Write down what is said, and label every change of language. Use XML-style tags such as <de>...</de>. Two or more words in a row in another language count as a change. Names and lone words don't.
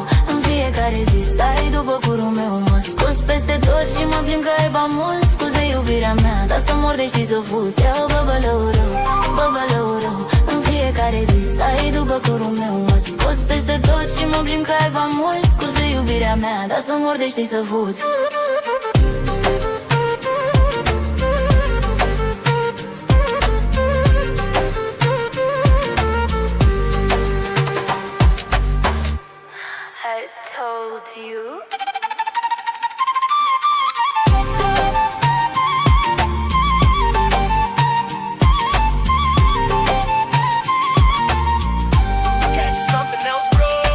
<ro>În fiecare zi stai după curul meu. Mă scos peste tot și mă plimb că ai bani mult. Scuze iubirea mea, dar să mor de știi să fuți. Iau băbălău rău, băbălău rău. În fiecare zi stai după curul meu. Mă scos peste tot și mă plimb că ai bani mult. Scuze iubirea mea, dar să mor de știi să fuți.</ro> <en>I told you. Cash is something else, bro.</en>